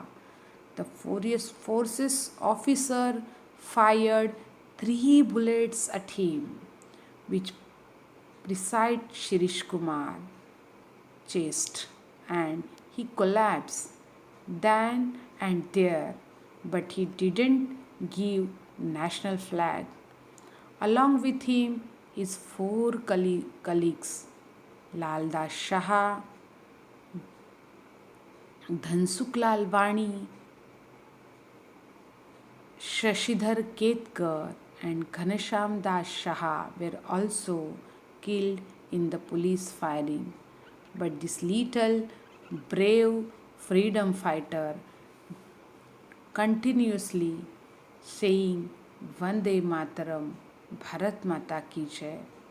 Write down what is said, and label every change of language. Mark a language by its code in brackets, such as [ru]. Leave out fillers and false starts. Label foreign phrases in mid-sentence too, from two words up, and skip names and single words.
[en] The forces officer fired 3 bullets at him, which beside Shirish Kumar chest, and he collapsed then and there, but he didn't give national flag. Along with him, his 4 colleagues, Laldas Shah, Dhansuklal Vani, Shashidhar Ketkar and Ghanasham Das Shah were also killed in the police firing. But this little brave freedom fighter continuously saying [hi] वन्दे मातरम्, भारत माता की जय.